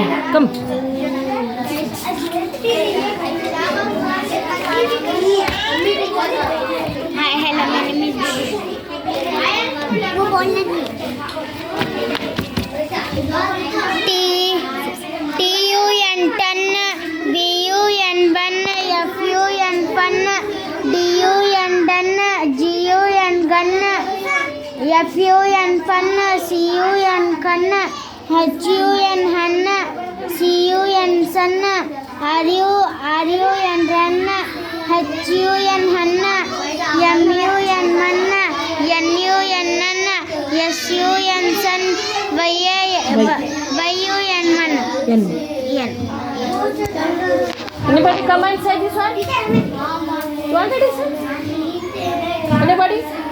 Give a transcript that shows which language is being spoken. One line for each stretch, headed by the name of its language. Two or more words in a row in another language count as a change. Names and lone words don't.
English: Come. Hi, hello, my name is T-U-N ton, B-U-N bun, F-U-N fun, D-U-N done, G-U-N gun, F-U-N fun, C-U-N cun, H-U-N hun, C-U-N sun, R-U-N run, H-U-N hun, M-U-N mun, N-U-N nun, S-U-N sun, Y-U-N man. N. N. Anybody come and say this one? You want to listen? Anybody?